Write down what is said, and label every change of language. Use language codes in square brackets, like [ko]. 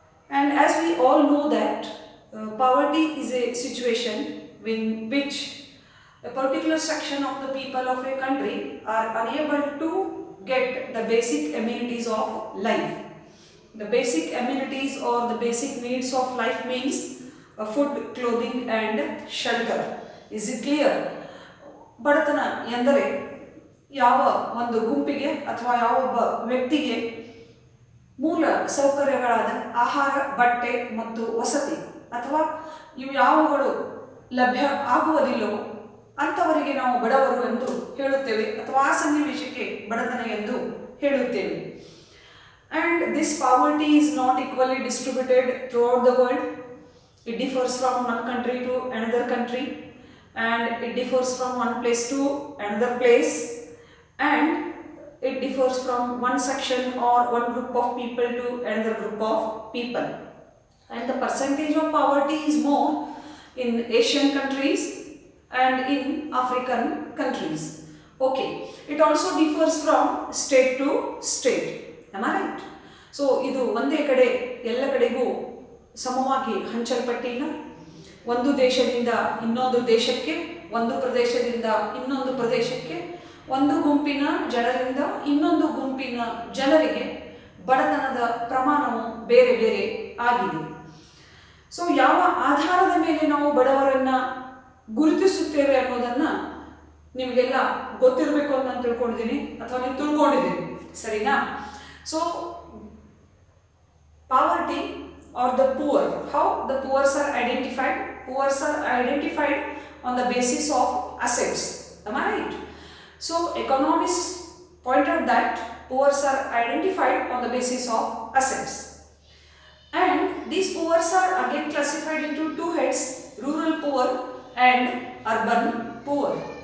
[en] And as we all know that poverty is a situation in which a particular section of the people of a country are unable to get the basic amenities of life. The basic amenities or the basic needs of life means food, clothing and shelter. Is it clear? [kn] ಬಡತನ ಎಂದರೆ ಯಾವ ಒಂದು ಗುಂಪಿಗೆ ಅಥವಾ ಯಾವ ಒಬ್ಬ ವ್ಯಕ್ತಿಗೆ ಮೂಲ ಸೌಕರ್ಯಗಳಾದ ಆಹಾರ, ಬಟ್ಟೆ ಮತ್ತು ವಸತಿ ಅಥವಾ ಇವು ಯಾವುಗಳು ಲಭ್ಯ ಆಗುವುದಿಲ್ಲವೋ ಅಂಥವರಿಗೆ ನಾವು ಬಡವರು ಎಂದು ಹೇಳುತ್ತೇವೆ ಅಥವಾ ಆ ಸನ್ನಿವೇಶಕ್ಕೆ ಬಡತನ ಎಂದು ಹೇಳುತ್ತೇವೆ. [en] And this poverty is not equally distributed throughout the world. It differs from one country to another country, and it differs from one place to another place, and it differs from one section or one group of people to another group of people. And the percentage of poverty is more in Asian countries and in African countries. Okay, it also differs from state to state. Am I right? [kn] So ಇದು ಒಂದೇ ಕಡೆ ಎಲ್ಲ ಕಡೆಗೂ ಸಮವಾಗಿ ಹಂಚಲ್ಪಟ್ಟಿಲ್ಲ. ಒಂದು ದೇಶದಿಂದ ಇನ್ನೊಂದು ದೇಶಕ್ಕೆ, ಒಂದು ಪ್ರದೇಶದಿಂದ ಇನ್ನೊಂದು ಪ್ರದೇಶಕ್ಕೆ, ಒಂದು ಗುಂಪಿನ ಜನರಿಂದ ಇನ್ನೊಂದು ಗುಂಪಿನ ಜನರಿಗೆ ಬಡತನದ ಪ್ರಮಾಣವು ಬೇರೆ ಬೇರೆ ಆಗಿದೆ. ಸೊ ಯಾವ ಆಧಾರದ ಮೇಲೆ ನಾವು ಬಡವರನ್ನು ಗುರುತಿಸುತ್ತೇವೆ ಅನ್ನೋದನ್ನು ನಿಮಗೆಲ್ಲ ಗೊತ್ತಿರಬೇಕು ಅಂತ ನಾನು ತಿಳ್ಕೊಂಡಿದ್ದೀನಿ ಅಥವಾ ನೀವು ತಿಳ್ಕೊಂಡಿದ್ದೀನಿ, ಸರಿನಾ? [en] So poverty or the poor, how the poor are identified? Poor are identified on the basis of assets. Am I right? So economists point out that poor are identified on the basis of assets, and these poor are again classified into two heads: rural poor and urban poor.